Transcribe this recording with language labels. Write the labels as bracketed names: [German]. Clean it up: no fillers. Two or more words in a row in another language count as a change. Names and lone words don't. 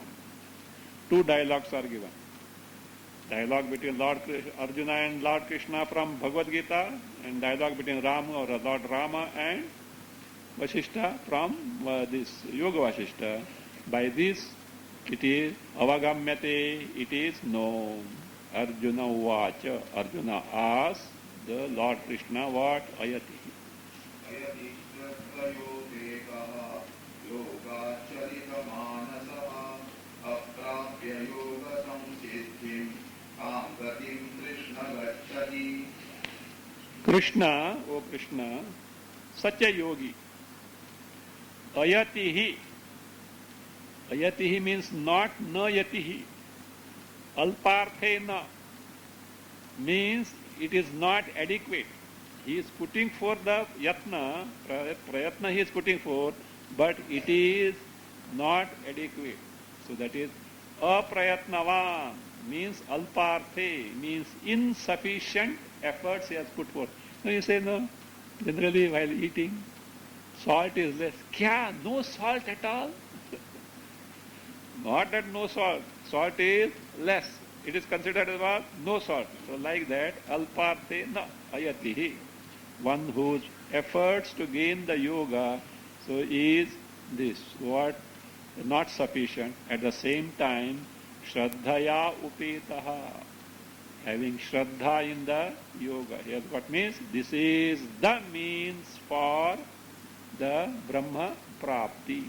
[English] Two dialogues are given. Dialogue between Arjuna and Lord Krishna from Bhagavad Gita, and dialogue between Rama or Lord Rama and Vasishta from this Yoga Vasishta. By this it is avagamyate, it is known. [Sanskrit] अर्जुन उवाच, [English] Arjuna asks the Lord Krishna what? Ayati. [Sanskrit] अयति श्रद्धयो वेकह योगचरितमानसः अप्राप्य योग संसिद्धिं कां गतिं कृष्ण गच्छति. [English] Krishna, O Krishna, such a yogi. Ayatihi. Ayatihi means not [Sanskrit] न यतिः. [English] Alparthena means it is not adequate. He is putting forth the [Sanskrit] यत्न, प्रयत्न [English] he is putting forth, but it is not adequate. So that is aprayatnavan means alparthe, means insufficient efforts he has put forth. Now you say no, generally while eating, salt is less. Kya? No salt at all? Not that no salt. Salt is less. It is considered as what? No salt. So like that, [Sanskrit] अल्पार्थे न अयतिः. [English] One whose efforts to gain the yoga, so is this, what? Not sufficient. At the same time, [Sanskrit] श्रद्धया उपेतः. [English] Having shraddha in the yoga. Here what means? This is the means for the [Sanskrit] ब्रह्म प्राप्ति.